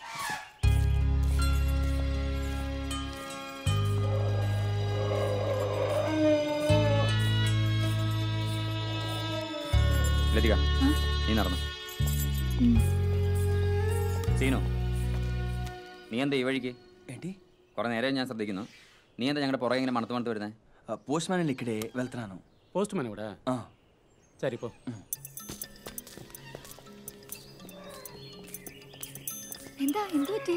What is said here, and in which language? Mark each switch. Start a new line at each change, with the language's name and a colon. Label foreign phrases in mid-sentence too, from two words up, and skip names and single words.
Malayalam: ലതിക, നീ നടന്നു. സീനു, നീ എന്താ ഈ വഴിക്ക്? കുറെ നേരം ഞാൻ ശ്രദ്ധിക്കുന്നു. നീ എന്താ ഞങ്ങളുടെ പുറകെ ഇങ്ങനെ മണത്ത് മണത്ത് വരുന്നത്?
Telugu: పోస్ట్ మ్యాన్ ఇక్కడే వెళ్తున్నాను. పోస్ట్ మ్యాన్ కూడా సరిపో.
Malayalam: എന്താ എന്ത് പറ്റി?